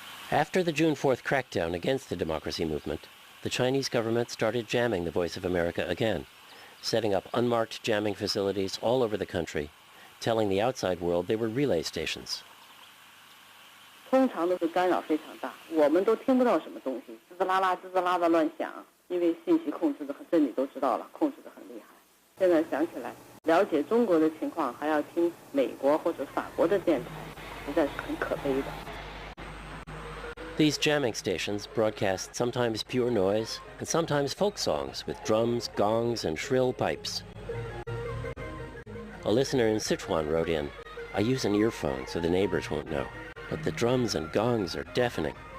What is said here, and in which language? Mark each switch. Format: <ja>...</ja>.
<en>After the June 4th crackdown against the democracy movement, the Chinese government started jamming the Voice of America again, setting up unmarked jamming facilities all over the country, telling the outside world they were relay stations.</en> <zh>通常都是干扰非常大，我们都听不到什么东西，滋滋啦啦、滋滋啦啦乱响，因为信息控制的这你都知道了，控制的很厉害。现在想起来，了解中国的情况还要听美国或者法国的电台，实在是很可悲的。</zh> <en>These jamming stations broadcast sometimes pure noise and sometimes folk songs with drums, gongs, and shrill pipes. A listener in Sichuan wrote in, "I use an earphone so the neighbors won't know, but the drums and gongs are deafening.</en>